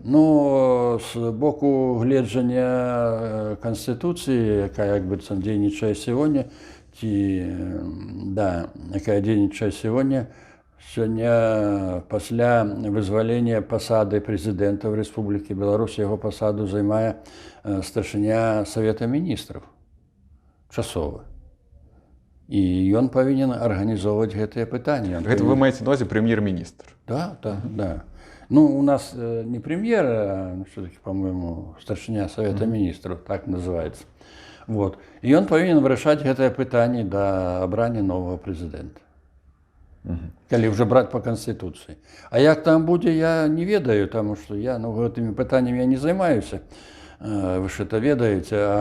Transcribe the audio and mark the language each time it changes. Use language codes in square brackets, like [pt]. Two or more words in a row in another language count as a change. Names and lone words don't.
[be] Ну, з боку гледжання Канстытуцыі, якая як быццам дзейнічае сёння, якая дзейнічае сёння пасля вызвалення пасады прэзідэнта ў Рэспублікі Беларусь, яго пасаду займае старшыня Савета Міністраў часова. І ён павінен арганізоўваць гэтыя пытанні. Гэта вы маеце на ўвазе прэм'ер-міністр? [ru] Да. Ну, у нас не прэм'ер, а все-таки, по-моему, [be] старшыня Савета Міністраў, [ru] так называецца. [be] Вот. І ён павінен вырашаць гэтае пытанне да абрання новага прэзідэнта. Калі ўжо браць па Канстытуцыі. А як там будзе, я не ведаю, таму што я гэтымі пытаннямі не займаюся. Вы ж это ведаеце.